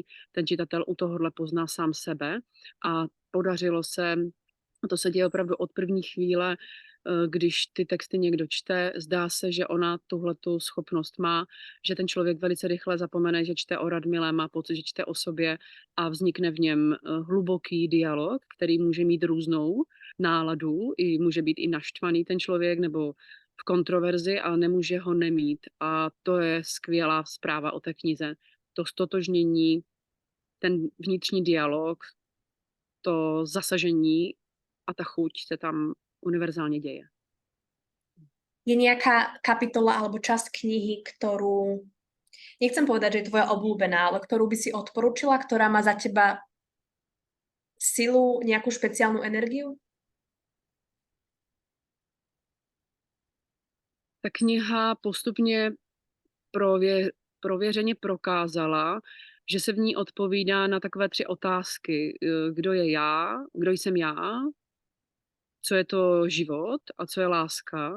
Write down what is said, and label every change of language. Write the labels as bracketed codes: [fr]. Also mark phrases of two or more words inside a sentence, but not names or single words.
[cs] Ten čitatel u tohohle pozná sám sebe a podařilo se, a to se děje opravdu od první chvíle, když ty texty někdo čte, zdá se, že ona tuhletu schopnost má, že ten člověk velice rychle zapomene, že čte o Radmile, má pocit, že čte o sobě a vznikne v něm hluboký dialog, který může mít různou náladu, může být i naštvaný ten člověk nebo v kontroverzi, ale nemůže ho nemít. A to je skvělá zpráva o té knize. To stotožnění, ten vnitřní dialog, to zasažení a ta chuť se tam univerzálne deje. [sk] Je nejaká kapitola alebo časť knihy, ktorú, nechcem povedať, že je tvoja obľúbená, ale ktorú by si odporúčila, ktorá má za teba silu, nejakú špeciálnu energiu? [cs] Ta kniha postupně prověřeně prokázala, že se v ní odpovídá na takové 3 otázky. Kdo je já? Kdo jsem já? Co je to život a co je láska?